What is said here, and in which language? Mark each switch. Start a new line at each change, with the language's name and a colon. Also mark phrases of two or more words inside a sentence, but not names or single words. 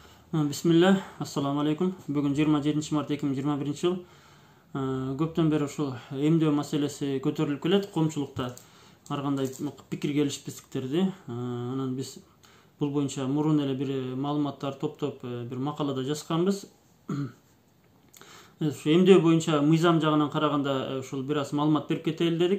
Arabic: بسم الله، السلام عليكم.
Kyrgyz: Бүгін 27 март 2021 жыл. Көптен бері ушул эмдөө маселеси көтөрүлүп келет коомчулукта. Ар кандай пикир келишпестиктерди. Анан биз бул боюнча мурун эле бир маалыматтар топтоп бир макалада жазганбыз. Эмдөө боюнча мыйзам жагынан караганда ушул бир аз маалымат берип кетели дедик.